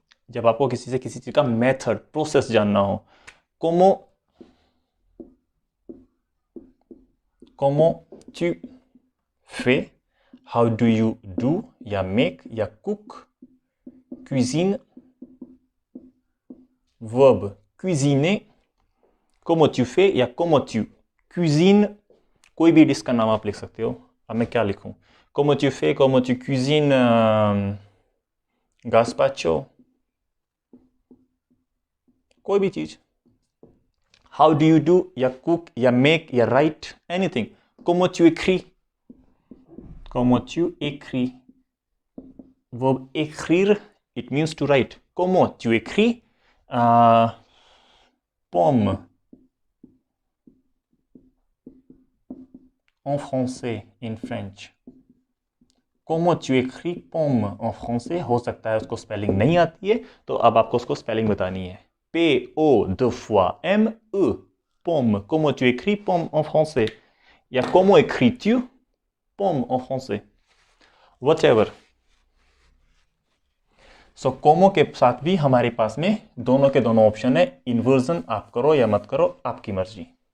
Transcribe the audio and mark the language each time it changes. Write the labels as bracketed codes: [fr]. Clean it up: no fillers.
[hi] जब आपको किसी से किसी चीज का मेथड, प्रोसेस जानना हो, [fr] como tu fais, [en] how do you do, [hi] या make या cook, cuisine, verb cuisiner, [fr] comment tu fais [hi] या [fr] comment tu cuisines, [hi] कोई भी डिश का नाम आप लिख सकते हो। अब मैं क्या लिखूं, [fr] comment tu fais, comment tu cuisines gazpacho, [hi] कोई भी चीज। [en] How do you do या cook या make या राइट, एनीथिंग। [fr] comment tu écris, comment tu écris, verb écrire, [en] it means to write. [fr] comment tu écris pomme en français, [en] in French. [fr] comment tu écris pomme en français, [hi] हो सकता है उसको spelling नहीं आती है, तो अब आपको उसको स्पेलिंग बतानी है। [fr] P-O-2-fois-M-E, pomme. comment tu écris pomme en français, या comment écris-tu pomme en français, whatever. [hi] सो कोमो के साथ भी हमारे पास में दोनों के दोनों ऑप्शन है, इन्वर्जन आप करो या मत करो, आपकी मर्जी।